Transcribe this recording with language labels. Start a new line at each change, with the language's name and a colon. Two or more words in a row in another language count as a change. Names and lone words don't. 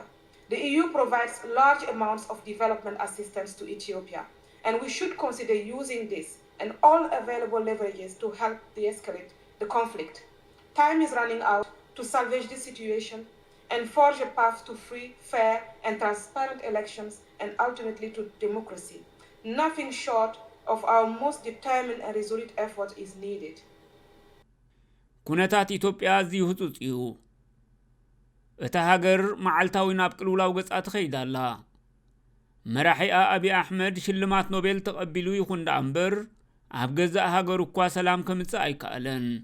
English: The EU provides large amounts of development assistance to Ethiopia, and we should consider using this and all available leverages to help de-escalate the conflict. Time is running out to salvage this situation and forge a path to free, fair, and transparent elections and ultimately to democracy. Nothing short of our most determined and resolute effort is needed.
Tigrinya: ኩነታት ኢትዮጵያ እዚሁ ህጹጽ እዩ። እታ ሃገር መዓልታዊ ናብ ቅልውላው ገጻ ትኸይዳላ። መራሒኣ አብይ ኣሕመድ ሽልማት ኖቤል ተቐቢሉ ይኹን ዳ እምበር ኣብ ገዛእ ሃገር እኳ ሰላም ከምጽእ ኣይከኣለን።